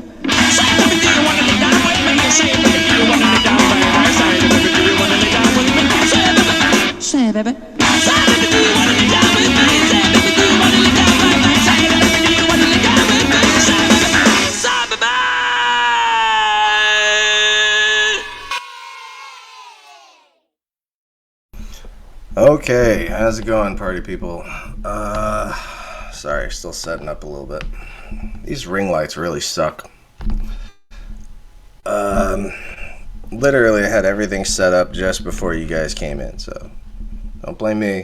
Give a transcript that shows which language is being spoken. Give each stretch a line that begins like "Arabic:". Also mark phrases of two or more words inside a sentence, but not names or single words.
English: Say, baby, do you wanna lay down with me? Say, baby, do you wanna lay down by my side? Baby, do you wanna lay down with me? Say, baby. Say, baby. Say, baby, do you wanna lay down with me? Say, baby, do you wanna lay down by my side? Baby, do you wanna lay down with me? Say, baby. Say, baby. Okay, how's it going, party people? Sorry, still setting up a little bit. These ring lights really suck. Literally, I had everything set up just before you guys came in, so don't blame me.